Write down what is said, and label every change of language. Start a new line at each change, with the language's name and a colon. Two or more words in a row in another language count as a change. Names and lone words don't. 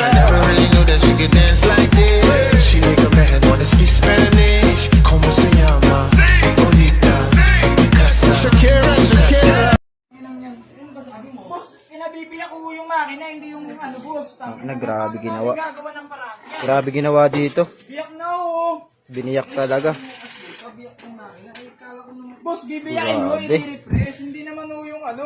English: I never really knew that she could dance like this. She make a man wanna speak Spanish.
Spanish: Como se llama? Bonita. Shakira, Shakira.
Filipino: Boss, pinabibiyak ko yung makina, hindi yung ano, boss. Grabe ginawa. Gagawa ng paraan. Grabe ginawa dito. Biyak na, oh. Biniyak talaga. Biyak ng makina. Ay, kala ko naman. Boss, bibiyakin mo, Grabe. i-refresh. Hindi naman, oh, yung ano.